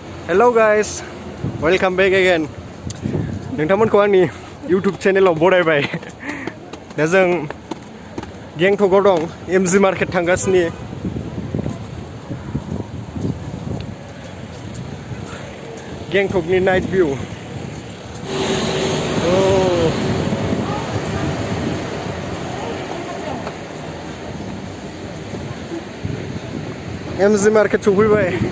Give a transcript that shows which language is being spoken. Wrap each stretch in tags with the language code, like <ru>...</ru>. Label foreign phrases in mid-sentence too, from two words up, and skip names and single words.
<en>Hello guys, welcome back again.</en> <brx>नोंथांमोनखौ आंनि YouTube चेनेलाव बरायबाय। दा जों गेंटकआव दं, MG मार्केट थांगासिनो। गेंटकनि</brx> <en>night view.</en> <brx>MG मार्केट सफैबाय।</brx>